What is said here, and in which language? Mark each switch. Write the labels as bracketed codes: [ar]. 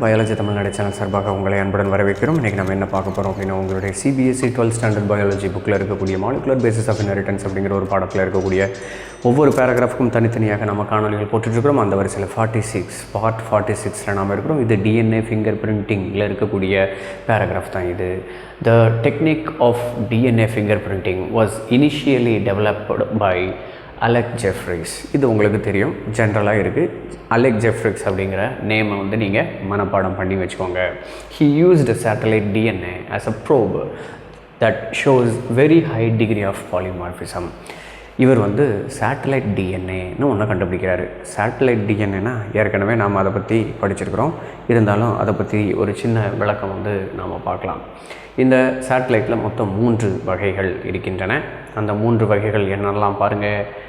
[ta] Biology Tamil Nadu channel சார்பாக உங்களை அன்புடன் வரவேற்கிறோம். இன்றைக்கி நம்ம என்ன பார்க்க போகிறோம் அப்படின்னா, உங்களுடைய Cbse 12th ஸ்டாண்டர்ட் பயாலஜி புக்கில் இருக்கக்கூடிய மாலிகுலர் பேசிஸ் ஆஃப் இன்ஹெரிட்டன்ஸ் அப்படிங்கிற ஒரு பாடத்தில் இருக்கக்கூடிய ஒவ்வொரு பேராகிராஃப்க்கும் தனித்தனியாக நம்ம காணொலிகள் போட்டுட்ருக்கிறோம். அந்த வரிசையில் 46 பார்ட் 46ல் நாம் இருக்கிறோம். இது DNA ஃபிங்கர் பிரிண்டிங்கில் இருக்கக்கூடிய பேராகிராஃப் தான் இது. [en] The technique of DNA fingerprinting was initially developed by Alec Jeffreys. [ta] இது உங்களுக்கு தெரியும், ஜென்ரலாக இருக்குது. அலெக் ஜெஃப்ரிஸ் அப்படிங்கிற நேமை வந்து நீங்கள் மனப்பாடம் பண்ணி வச்சுக்கோங்க. [en] He used satellite DNA as a probe that shows very high degree of polymorphism. [ta] இவர் வந்து சேட்டலைட் டிஎன்ஏன்னு ஒன்று கண்டுபிடிக்கிறாரு. சேட்டலைட் டிஎன்ஏனா ஏற்கனவே நாம் அதை பற்றி படிச்சிருக்கிறோம். இருந்தாலும் அதை பற்றி ஒரு சின்ன விளக்கம் வந்து நாம் பார்க்கலாம். இந்த சேட்டலைட்டில் மொத்தம் 3 வகைகள் இருக்கின்றன. அந்த 3 வகைகள் என்னெல்லாம் பாருங்கள்.